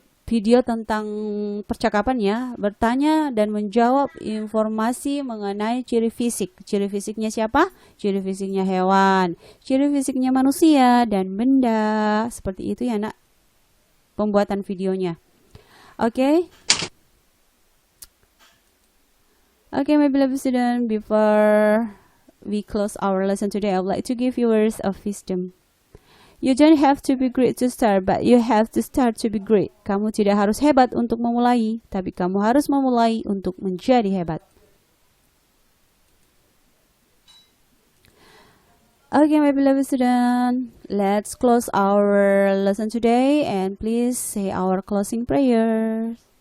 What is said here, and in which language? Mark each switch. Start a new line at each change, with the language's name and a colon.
Indonesian: Video tentang percakapan ya, bertanya dan menjawab informasi mengenai ciri fisik. Ciri fisiknya siapa? Ciri fisiknya hewan, ciri fisiknya manusia dan benda. Seperti itu ya nak, pembuatan videonya. Oke.
English: Okay, my beloved student, before we close our lesson today, I would like to give you words of wisdom. You don't have to be great to start, but you have to start to be great.
Indonesian: Kamu tidak harus hebat untuk memulai, tapi kamu harus memulai untuk menjadi hebat.
English: Okay, my beloved student, let's close our lesson today and please say our closing prayers.